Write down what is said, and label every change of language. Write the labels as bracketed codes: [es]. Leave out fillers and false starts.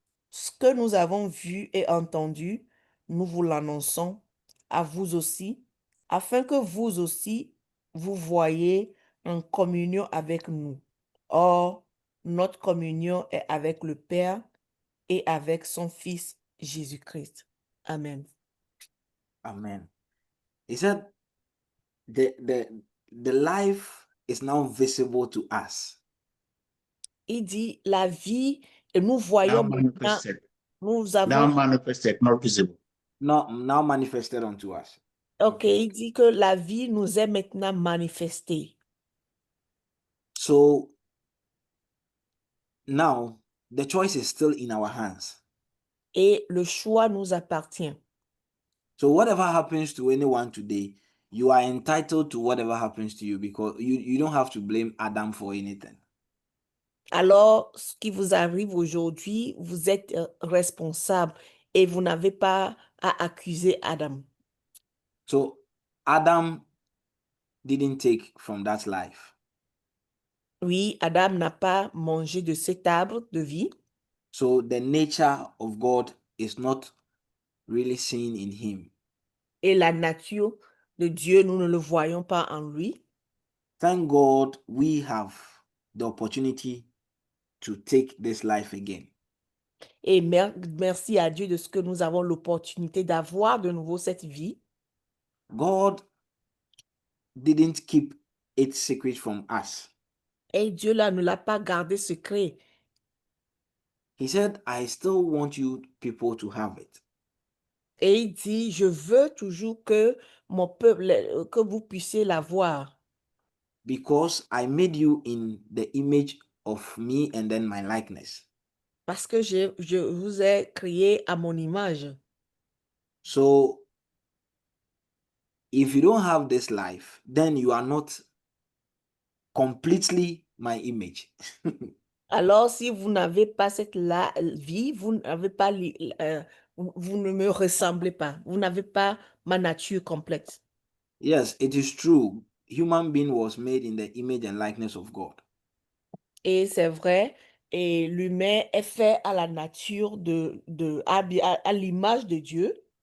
[fr] Ce que nous avons vu et entendu, nous vous l'annonçons à vous aussi, afin que vous aussi, vous voyez en communion avec nous. Or, notre communion est avec le Père et avec son Fils Jésus-Christ. Amen. Amen. [en] He said the life is now visible to us. [fr] Il dit, la vie, et nous voyons maintenant, [en] manifested. [fr] nous [en] Now [fr] avons, [en] manifested, not visible. Now manifested unto us. [fr] ok, il dit que la vie nous est maintenant manifestée. [en] So now the choice is still in our hands. [fr] Et le choix nous appartient. [en] So whatever happens to anyone today, you are entitled to whatever happens to you because you don't have to blame Adam for anything. [fr] Alors, ce qui vous arrive aujourd'hui, vous êtes responsable et vous n'avez pas à accuser Adam. [en] So Adam didn't take from that life. [fr] Oui, Adam n'a pas mangé de cet arbre de vie. [en] So the nature of God is not really seen in him. [fr] Et la nature de Dieu, nous ne le voyons pas en lui. [en] Thank God we have the opportunity to take this life again. [fr] Et merci à Dieu de ce que nous avons l'opportunité d'avoir de nouveau cette vie. [en] God didn't keep it secret from us. [fr] Et Dieu là ne l'a pas gardé secret. [en] He said, I still want you people to have it. [fr] Et il dit, je veux toujours que mon peuple, que vous puissiez la voir. [en] because I made you in the image of me and then my likeness. [fr] Parce que je vous ai créé à mon image. [en] So if you don't have this life, then you are not completely my image. [fr] Alors, si vous n'avez pas cette vie, vous n'avez pas, vous ne me ressemblez pas. Vous n'avez pas ma nature complète. [en] Yes, it is true. Human being was made in the image and likeness of God. [fr] Et c'est vrai, et l'humain est fait à la nature à l'image de Dieu.